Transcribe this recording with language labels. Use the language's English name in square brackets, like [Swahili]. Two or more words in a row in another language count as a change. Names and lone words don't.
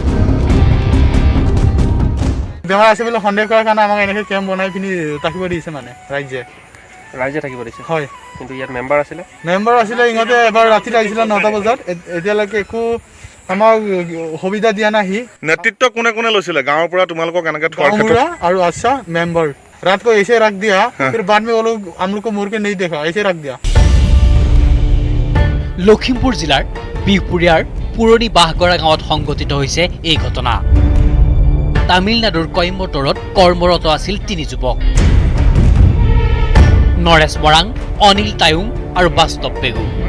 [Assamese] বেমাৰ আছে বুলি সন্দেহ কৰাৰ কাৰণে আমাক এনেকৈ কেম্প বনাই পিনি থাকিব দিছে মানে ৰাইজে থাকিব দিছে। হয়, কিন্তু ইয়াত মেম্বাৰ আছিলে ইহঁতে এবাৰ ৰাতিত আহিছিলে 9টা বজাত। এতিয়ালৈকে একো আমাক সুবিধা দিয়া নাই। নেতৃত্ব কোনে কোনে লৈছিলে গাঁৱৰ পৰা তোমালোকক এনেকৈ [Hindi] गाँवबुढ़ा और अच्छा मेंबर रात को ऐसे रख दिया, फिर बाद में वो लोग हम लोग को मुड़ के नहीं देखा, ऐसे रख दिया। [Assamese] লখিমপুৰ জিলাৰ বিহপুৰীয়াৰ পুৰণি বাহগৰা গাঁৱত সংঘটিত হৈছে এই ঘটনা। তামিলনাডুৰ কইম্বটৰত কৰ্মৰত আছিল 3 যুৱক, নৰেশ বৰাং, অনিল তায়ুং আৰু বাস্তৱ পেগু।